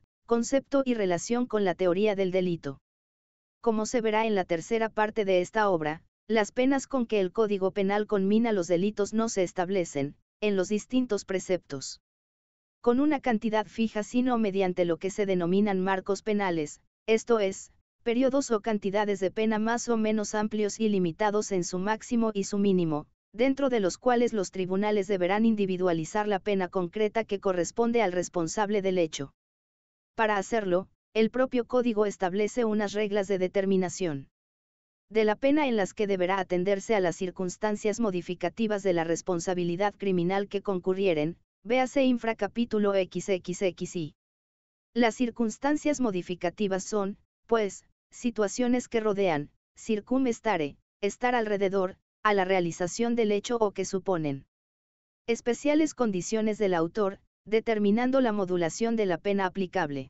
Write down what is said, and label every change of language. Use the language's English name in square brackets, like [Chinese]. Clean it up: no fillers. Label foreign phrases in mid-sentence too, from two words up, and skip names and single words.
[Spanish] Concepto y relación con la teoría del delito. Como se verá en la tercera parte de esta obra, las penas con que el Código Penal conmina los delitos no se establecen, en los distintos preceptos, con una cantidad fija sino mediante lo que se denominan marcos penales, esto es, periodos o cantidades de pena más o menos amplios y limitados en su máximo y su mínimo, dentro de los cuales los tribunales deberán individualizar la pena concreta que corresponde al responsable del hecho. Para hacerlo, el propio Código establece unas reglas de determinación de la pena en las que deberá atenderse a las circunstancias modificativas de la responsabilidad criminal que concurrieren, véase infracapítulo XXXI. Las circunstancias modificativas son, pues, situaciones que rodean, circumstare, estar alrededor, a la realización del hecho o que suponen especiales condiciones del autor, determinando la modulación de la pena aplicable.